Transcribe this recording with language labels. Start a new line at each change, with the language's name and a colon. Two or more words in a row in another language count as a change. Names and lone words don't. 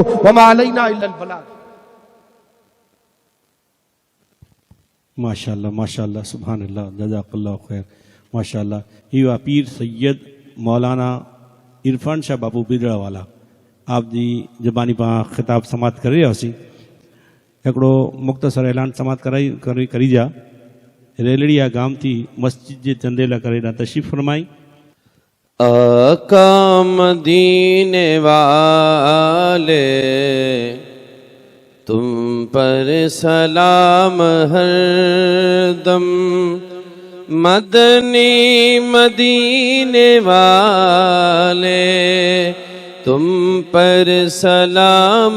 Arabic: وما علینا الا البلاغ. ماشاءاللہ ماشاءاللہ سبحان اللہ جزاک اللہ خیر.
Punjabi: ماشاءاللہ یہ پیر سید مولانا عرفان شاہ بابو بیدڑا والا آپ جی زبانی پا خطاب سماعت کر رہا سی.
Sindhi: हिकिड़ो मुख़्तसर ऐलान समात करी जा. रेलड़िया गांव थी मस्जिद जे चंदे लाइ करे तशरीफ़ फरमाई.
Urdu: آقا مدینے والے تم پر سلام ہر دم, مدنی مدینے والے تم پر سلام